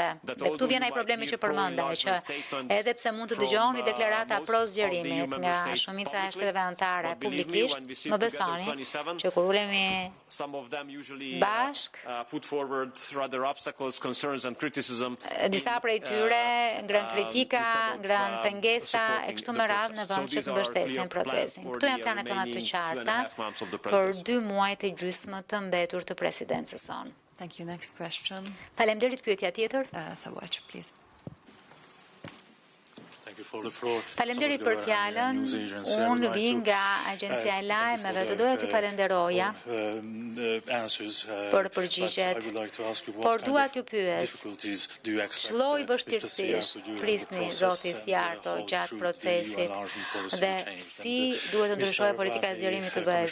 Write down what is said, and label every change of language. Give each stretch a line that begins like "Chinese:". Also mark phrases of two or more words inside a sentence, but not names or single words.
Albanian: Dhe këtu vjen ai problemi që përmendaj, që edhe pse mund të dëgjoni deklarata pro zgjerimit nga shumica e shteteve anëtare publikisht, më besoni që kur ulemi bashk, disa prej tyre ngrën kritika, ngrën pengesa e kështu me radhë në vend që të mbështesin procesin. Këto janë planet tona të qarta për 2 muajt e gjysmë të mbetur të presidencës sonë.
English: Thank you. Next question.
Albanian: Faleminderit, pyetja tjetër.
English: Sawatch, please.
Albanian: Faleminderit për fjalën. Unë vi nga Agjencia e Lajmeve, të doja t'ju falenderoja për përgjigjet, por dua t'ju pyes, ç'lloj vështirësish prisni zoti Sjarto gjatë procesit dhe si duhet të ndryshojë politika e zgjerimit të BE-s?